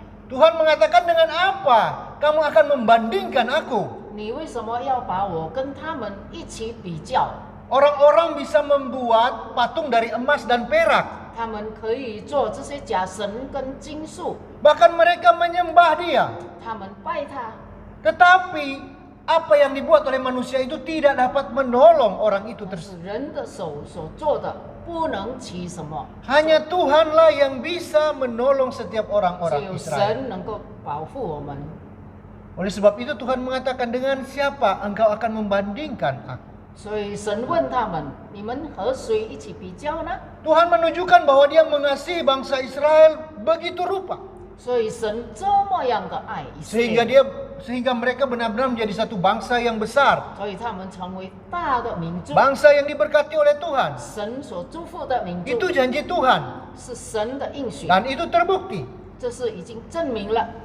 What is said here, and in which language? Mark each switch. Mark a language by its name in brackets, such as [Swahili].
[Indonesian] Tuhan mengatakan, dengan apa kamu akan membandingkan aku? [Chinese] 你为什么要把我跟他们一起比较？ [Indonesian] Orang-orang bisa membuat patung dari emas dan perak. [Chinese] 他们可以做这些假神跟金属， [Indonesian] Bahkan mereka menyembah dia. [Chinese] 他们拜他。 [Indonesian] Tetapi apa yang dibuat oleh manusia itu tidak dapat menolong orang itu [Chinese] 但是 [Indonesian] tersebut. [Chinese] 人的手所做的不能起什么， [Indonesian] Hanya Tuhanlah yang bisa menolong setiap [Chinese] 只 [Indonesian] orang-orang [Chinese] 有 [Indonesian] Israel. [Chinese] 神能够保护我们。 [Indonesian] Oleh sebab itu Tuhan mengatakan, dengan siapa engkau akan membandingkan aku? [Chinese] 所以神问他们：你们和谁一起比较呢？ [Indonesian] Tuhan menunjukkan bahwa dia mengasihi bangsa Israel begitu rupa. [Chinese] 所以神这么样的爱以色列人， [Indonesian] Sehingga mereka benar-benar menjadi satu bangsa yang besar. [Chinese] 所以他们成为大的民族， [Indonesian] Bangsa yang diberkati oleh Tuhan. [Chinese] 神所祝福的民 [Indonesian] Itu [Chinese] 族， [Indonesian] janji Tuhan. [Chinese] 是神的应许， [Indonesian] Dan itu terbukti. [Chinese] 这是已经证明了。